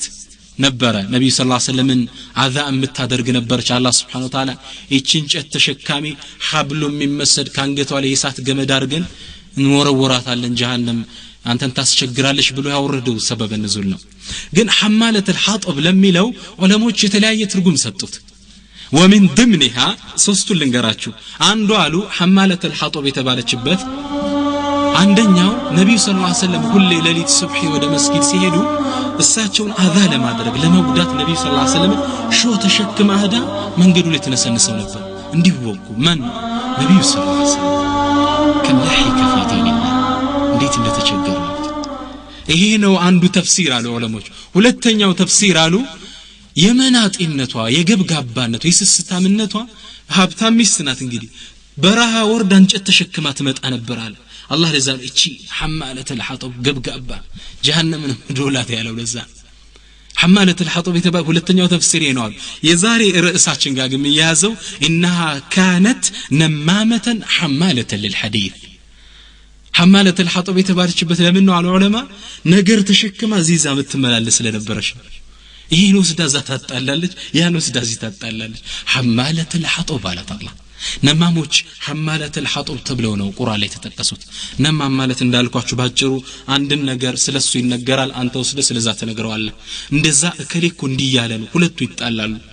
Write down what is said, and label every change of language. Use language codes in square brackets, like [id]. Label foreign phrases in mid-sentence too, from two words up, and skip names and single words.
[am] ነበረ ነብዩ [ar] صلى الله عليه وسلم [am] አዛ የምታደርግ ነበርች አላህ [ar] سبحانه وتعالى [am] እቺን እንጨት ተሸካሚ ሐብሉ የሚመስድ ካንገቷ ላይ የሳት ገመድ አድርገን እንወረወራታለን ጀሃነም አንተን ታስቸግራለሽ ብሎ ያወረደው [ar] سبب النزول [am] ነው ግን [ar] حمالة الحطب [am] ለሚለው ዑለሞች የተለያየ ትርጉም ሰጡት [ar] ومن ضمنها [am] ሶስቱ ልንገራችሁ አንዱ አሉ [ar] حمالة الحطب [am] የተባለችበት አንደኛው ነብዩ [ar] صلى الله عليه وسلم [am] ሁሌ ሌሊት ሱብሂ ወደ መስጊድ ሲሄዱ እሳቸውን አዛ ለማድረግ ለመጉዳት ነብዩ [ar] صلى الله عليه وسلم [am] ሾ ተሸክማ ሄዳ መንገዱ ላይ ተነሰነሰው ነበር እንዲወቁ ማን ነብዩ [ar] صلى الله عليه وسلم [am] ከለሂከ [ar] في دين الله [am] እንዴት እንደተቸገሩ ይሄ ነው አንዱ ተፍሲር አሉ ዑለሞች ሁለተኛው ተፍሲር አሉ የመናጢነቷ የገብጋባነቷ የስስታምነቷ ሀብታም ሚስት ናት እንግዲህ በረሃ ወርዳ እንጨት ተሸክማ ትመጣ ነበር አለ አላህ ለዛ እቺ [ar] حمالة الحطب [am] ገብጋባ ጀሃነምን ዶላት ያለው ለዛ [ar] حمالة الحطب [am] የተባለ ሁለተኛው ተፍሲር ነው አሉ የዛሬ ርዕሳችን ጋር ግን ያዘው [ar] انها كانت نمامه حماله للحديث حمالة الحطب [am] የተባለችበት ለምን ነው አሉ ዑለማ ነገር ተሸክማ ዚዛ ምትመላለስ ስለነበረች ይሄን ወስዳ ታጣላለች ያን ወስዳ ታጣላለች [ar] حمالة الحطب [am] አላት አላህ ነማሞች [ar] حمالة الحطب [am] ተብለው ነው ቁርአን ላይ ተጠቀሱት ነማም ማለት እንዳልኳችሁ ባጭሩ አንድን ነገር ስለሱ ይነገራል አንተ ወስደ ስለዛ ተነግረዋለህ እንደዛ እከሌኩ እንዲያለ ነው ሁለቱ ይጣላሉ